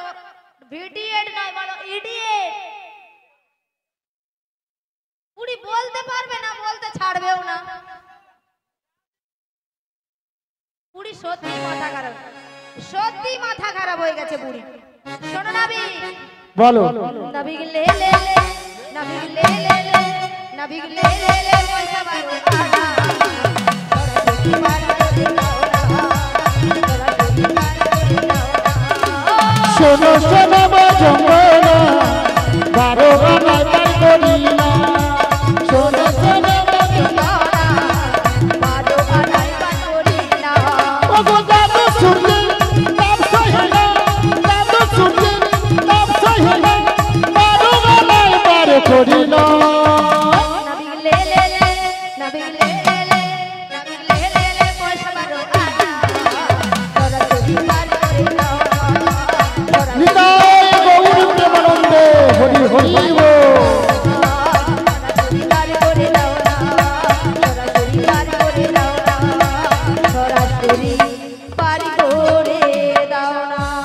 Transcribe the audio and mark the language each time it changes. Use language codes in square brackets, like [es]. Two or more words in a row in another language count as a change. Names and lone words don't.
[bn] ভিডিয়েট নয়, বলো ইডিয়েট। পুরি বলতে পারবে না, বলতে ছাড়বেও না। পুরি সত্যি মাথা খারাপ, সত্যি মাথা খারাপ হয়ে গেছে পুরি। শোনো নাবি, বলো। নাবিগ লে লে লে, নাবিগ লে লে লে, নাবিগ লে লে লে, পয়সা বারো আনা। শোনো শোনো বজঙ্গনা, 12 আনায় পার করি না। শোনো শোনো বজঙ্গনা, ওগো দাদু শুনলে তাপ সহে না, দাদু শুনলে তাপ সহে না, 12 আনায় পার করি না। নাবিগ লে লে লে, নাবিগ লে লে লে, নাবিগ লে লে লে, পয়সা বারো আনা। তোরা যদি পার করে দাও, তোরা নিতাই গৌর প্রেমানন্দে হরি হরি বল। যদি পার করে দাও না, তোরা যদি পার করে দাও না, তোরা যদি পার করে দাও না।